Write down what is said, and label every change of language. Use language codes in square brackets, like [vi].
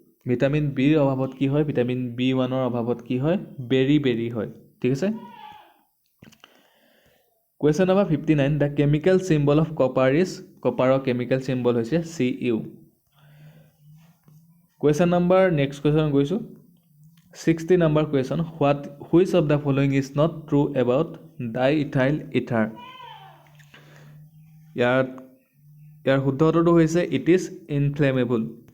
[as] Vitamin বিৰ অভাৱত কি হয়? ভিটামিন B1ৰ অভাৱত কি হয়? বেৰি হয়। ঠিক আছে। [en] Question number 59, the chemical symbol of copper is? [as] কপাৰৰ chemical symbol হৈছে Cu। Question number next question গৈছোঁ, [en] 60 number question. Which of the following is not true about diethyl ether? [as] ইয়াৰ শুদ্ধ উত্তৰটো হৈছে [en] it is inflammable.